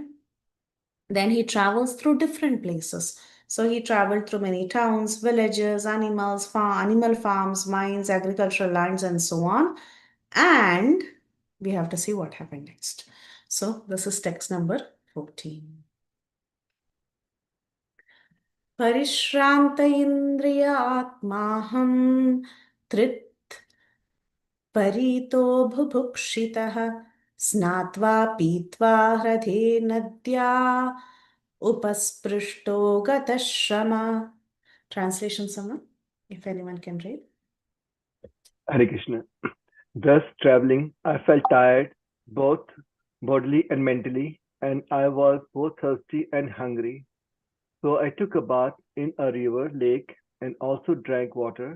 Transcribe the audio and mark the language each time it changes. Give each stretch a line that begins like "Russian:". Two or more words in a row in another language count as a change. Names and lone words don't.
English: Then he travels through different places. So he traveled through many towns, villages, animal farms, mines, agricultural lands, and so on. And we have to see what happened next. So this is text number 14.
Sanskrit: Parishranta indriya atmaham trit parito bhubhukshitah snatva pitva hradhe nadya upasprushto gatashrama.
English: Translation, someone, if anyone can read. Hare Krishna. Thus traveling, I felt tired, both bodily and mentally, and I was both thirsty and hungry. So I took a bath in a river, lake, and also drank water.